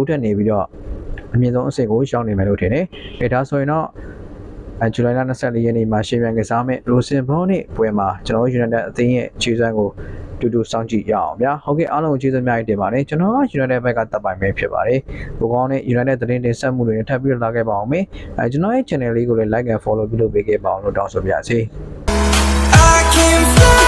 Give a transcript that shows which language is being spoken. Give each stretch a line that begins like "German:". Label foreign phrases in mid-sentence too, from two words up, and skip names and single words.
Burmese: တက်နေပြီးတော့အမြင့်ဆုံးအဆင့်ကိုရောက်နေမယ်လို့ထင်တယ်။ဒါဆိုရင်တော့ဇူလိုင်လ24ရက်နေ့မှာရှင်ပြန်ကစားမဲ့ Rosenborg နဲ့ပွဲမှာကျွန်တော် United အသင်းရဲ့ခြေစွမ်းကိုတူတူစောင့်ကြည့်ရအောင်ဗျာ။ဟုတ်ကဲ့အားလုံးကိုကျေးဇူးများတင်ပါတယ်။ကျွန်တော်က United ဘက်ကတပ်ပိုင်ပဲဖြစ်ပါတယ်။ပိုကောင်းတဲ့ United သတင်းတင်ဆက်မှုတွေနဲ့ထပ်ပြီးလာခဲ့ပါအောင်မယ်။ကျွန်တော်ရဲ့ channel လေးကိုလည်း
English: like and follow
Burmese: ပြုလုပ်ပေးခဲ့ပါအောင်လို့တောင်းဆိုပါရစေ။